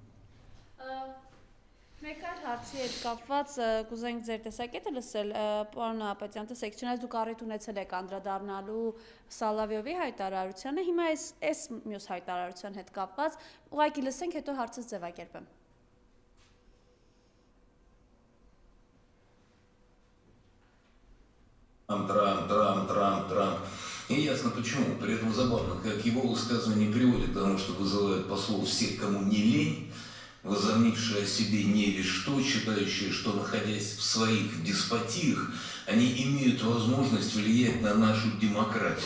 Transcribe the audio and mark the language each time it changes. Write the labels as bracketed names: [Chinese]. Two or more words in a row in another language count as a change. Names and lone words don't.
[Armenian] Մեկ այլ հարցի հետ կապված կուզենք ձեր տեսակետը լսել, պարոն Նահապետյան, տեսեք, չնայած դուք առիթ ունեցել եք անդրադառնալու Սալավիովի հայտարարությանը, հիմա այս մյուս հայտարարության հետ կապված ուղղակի լսենք, հետո հարցս ձևակերպեմ։ [Russian] Трамп. И ясно почему. При этом забавно, как его высказывания не приводят к тому, что вызывают послов всех, кому не лень, возомнившие о себе не весь что, считающие, что, находясь в своих деспотиях, они имеют возможность влиять на нашу демократию.